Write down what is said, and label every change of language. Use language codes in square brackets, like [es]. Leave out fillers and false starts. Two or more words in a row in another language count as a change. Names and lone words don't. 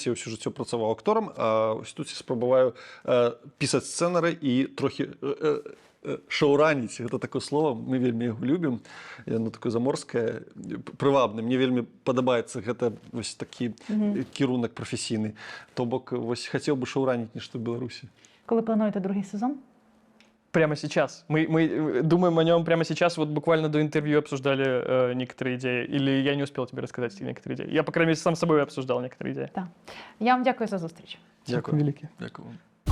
[be] Я ўсё жыццё працаваў акторам, а ось тут я спрабаваю пісаць сцэнары і трохі шоураніць. Гэта такое слово, мы вельмі яго любім. Яно такое заморскае, прывабнае. Мне вельмі падабаецца гэта вось такі кірунак прафесійны. То бок вось хацеў бы шоураніць нешта в Беларусі. [uk] Коли плануєте другий сезон? [ru] Прямо сейчас. Мы думаем о нем прямо сейчас. Вот буквально до интервью обсуждали некоторые идеи. Или я не успел тебе рассказать некоторые идеи. Я, по крайней мере, сам с собой обсуждал некоторые идеи. [uk] Так. Я вам дякую за зустріч. Дякую велике. Дякую.